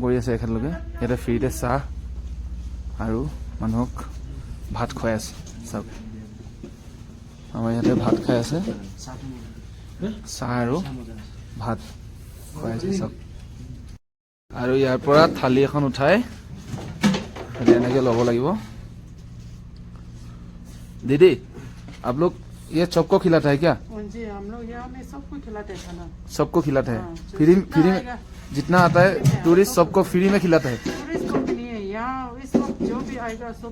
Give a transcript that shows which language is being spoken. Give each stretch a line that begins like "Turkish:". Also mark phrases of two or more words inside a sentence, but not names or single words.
Assamese: কৰি আছে এখেতলোকে ইয়াতে ফ্ৰীতে চাহ আৰু মানুহক ভাত খুৱাই আছে চাওক আমাৰ ইয়াতে ভাত খাই আছে চাহ আৰু ভাত খুৱাই আছে চাওক আৰু ইয়াৰ পৰা থালি এখন উঠাই এনেকৈ ল'ব লাগিব
Hindi: दीदी आप लोग ये सबको खिलाता है क्या जी हम लोग यहाँ में सबको खिलाते हैं खाना सबको खिलाता है फ्री में जितना आता है टूरिस्ट सबको फ्री में खिलाता है टूरिस्ट को भी नहीं है यहाँ इस वक्त जो भी आएगा सब